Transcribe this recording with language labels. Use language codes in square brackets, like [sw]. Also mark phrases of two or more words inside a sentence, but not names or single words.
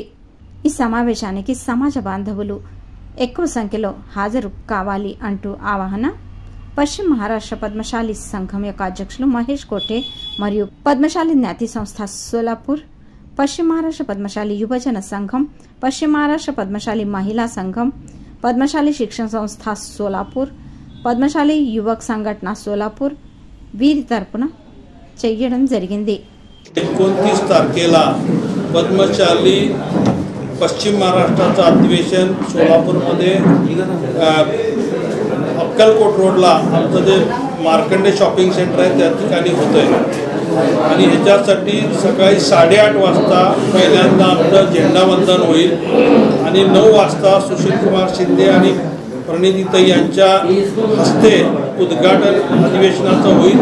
[te] ఈ సమావేశానికి సమాజ బాంధవులు ఎక్కువ సంఖ్యలో హాజరు కావాలి అంటూ ఆవాహన పశ్చిమ మహారాష్ట్ర పద్మశాలి సంఘం యొక్క అధ్యక్షులు మహేష్ కోఠే మరియు పద్మశాలి జ్ఞాతి సంస్థ సోలాపూర్, పశ్చిమ మహారాష్ట్ర పద్మశాలి యువజన సంఘం, పశ్చిమ మహారాష్ట్ర పద్మశాలి మహిళా సంఘం, పద్మశాలి శిక్షణ సంస్థ సోలాపూర్, పద్మశాలి యువక్ సంఘటన సోలాపూర్ వీరి తరపున చెయ్యడం జరిగింది. [mr] 29 तारखेला पद्मशाली पश्चिम महाराष्ट्राचं अधिवेशन सोलापूरमध्ये अक्कलकोट रोडला आमचं जे मार्कंडे शॉपिंग सेंटर आहे त्या ठिकाणी होतं आहे आणि ह्याच्यासाठी सकाळी 8:30 वाजता पहिल्यांदा आमचं झेंडावंदन होईल आणि 9 वाजता सुशील कुमार शिंदे आणि प्रणितीताई यांच्या हस्ते उद्घाटन अधिवेशनाचं होईल.